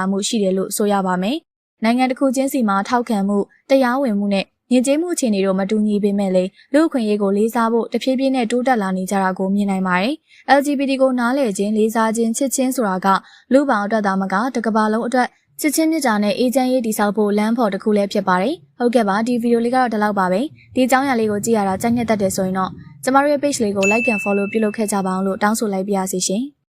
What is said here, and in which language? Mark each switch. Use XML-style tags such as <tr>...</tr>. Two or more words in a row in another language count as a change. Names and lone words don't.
<my>မှုရှိတယ်လို့ဆိုရပါမယ်။နိုင်ငံတစ်ခုချင်းစီမှာထောက်ခံမှုတရားဝင်မှုနဲ့ယဉ်ကျေးမှုအခြေအနေတို့မတူညီပေမဲ့လေလူအခွင့်အရေးကိုလေးစားဖို့တဖြည်းဖြည်းနဲ့တိုးတက်လာနေကြတာကိုမြင်နိုင်ပါတယ်။ LGBT ကိုနားလည်ခြင်းလေးစားခြင်းချစ်ခြင်းဆိုတာကလူပေါင်းအတွက်သာမကတစ်ကမ္ဘာလုံးအတွက်ချစ်ချင်းမြတ်တာနဲ့အေးချမ်းရေးတည်ဆောက်ဖို့လမ်းဖော်တစ်ခုလည်းဖြစ်ပါတယ်။ဟုတ်ကဲ့ပါဒီဗီဒီယိုလေးကတော့ဒီလောက်ပါပဲ။ဒီအကြောင်းအရာလေးကိုကြည့်ရတာကြိုက်နှစ်သက်တယ်ဆိုရင်တော့ကျမတို့ရဲ့ page လေးကို</my> <en>like and follow</en> <my>ပြုလုပ်ခဲ့ကြပါအောင်လို့တောင်းဆိုလိုက်ပါရစေရှင်။</my>